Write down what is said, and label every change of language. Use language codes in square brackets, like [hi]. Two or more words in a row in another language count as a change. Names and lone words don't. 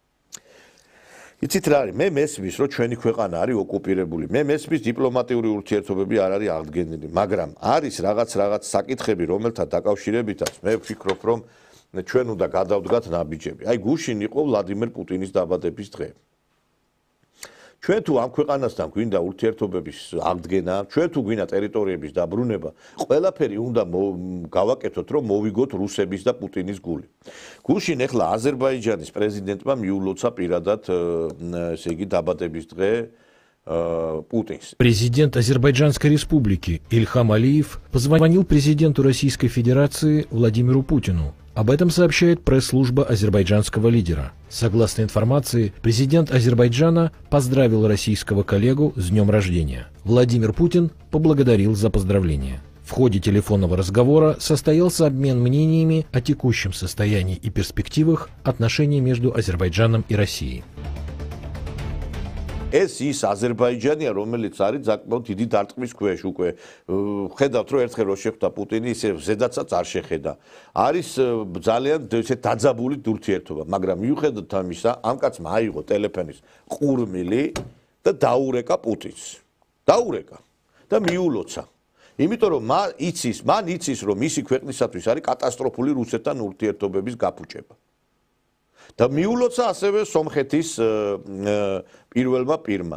[ka] იცით რა არის მე მესმის რომ ჩვენი ქვეყანა არის ოკუპირებული მე მესმის დიპლომატიური ურთიერთობები არ არის აღდგენილი მაგრამ არის რაღაც საკითხები რომელთა დაკავშირებითაც მე ვფიქრობ რომ ჩვენ უნდა გადავდგათ ნაბიჯები აი გუშინ იყო ვლადიმერ პუტინის დაბადების დღე ჩვენ თუ ამ ქვეყანასთან გვინდა ურთიერთობების აღდგენა, ჩვენ თუ გვინდა ტერიტორიების დაბრუნება, ყველაფერი უნდა გავაკეთოთ, რომ მოვიგოთ რუსების და პუტინის გული. გუშინ ეხლა აზერბაიჯანის პრეზიდენტმა მიულოცა პირადად ესე იგი დაბადების დღე Путинс. [ru] Президент Азербайджанской республики Ильхам Алиев позвонил президенту Российской Федерации Владимиру Путину. Об этом сообщает пресс-служба азербайджанского лидера. Согласно информации, президент Азербайджана поздравил российского коллегу с днем рождения. Владимир Путин поблагодарил за поздравления. В ходе телефонного разговора состоялся обмен мнениями о текущем состоянии и перспективах отношений между Азербайджаном и Россией. [ka] ეს ის აზერბაიჯანია რომელიც არის საკმაოდ დიდი დარტყმის ქვეშ უკვე ხედავთ რომ ერთხელ რო შეხვდა პუტინი ისე ზედაცაც არ შეხედა არის ძალიან ესე დაძაბული ურთიერთობა მაგრამ მიუხედავად ამისა ამ კაცმა აიღო ტელეფონის ყურმილი და დაურეკა პუტინს დაურეკა და მიულოცა იმიტომ რომ მან იცის რომ მისი ქვეყნისათვის არის კატასტროფული რუსეთთან ურთიერთობების გაფუჭება და მიულოცა ასევე სომხეთის პირველმა პირმა.